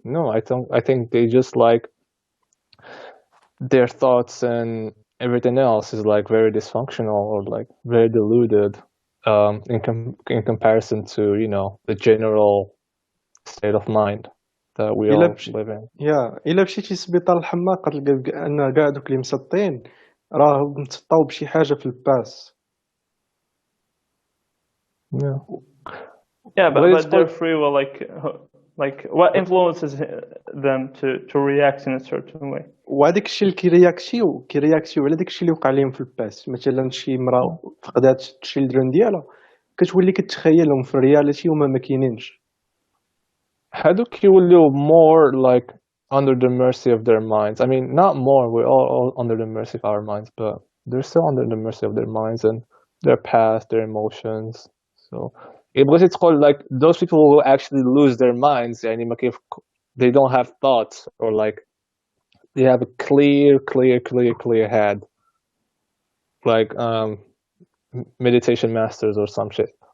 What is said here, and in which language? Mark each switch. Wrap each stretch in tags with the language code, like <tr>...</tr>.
<en>No, I think they just like their thoughts and everything else is like very dysfunctional or like very deluded in comparison to, you know, the general state of mind that we all live in.</en> <ar>إلا مشيتي للسبيطار الحماق تلقى أن كاع دوك اللي مسطين راه متسطاو بشي حاجة في الباس.</ar> <en>Yeah, but they're free will, like what influences them to react in a certain way.</en> <ar>وهذاك الشيء اللي كيرياكتيو على داك الشيء اللي وقع لهم في الباس. مثلا شي مرا فقدات الشيلدرن ديالها كتولي كتخيلهم في الرياليتي وما ما كاينينش. هادوك يوليو</ar> <en>more like under the mercy of their minds. I mean, not more, we're all under the mercy of our minds, but they're still under the mercy of their minds and their past, their emotions. So</en> <ar>بغيتي تقول</ar> <en>like those people who actually lose their minds</en> <ar>يعني ما كيف</ar> <en>they don't have thoughts or like they have a clear head, like meditation masters or some shit.</en>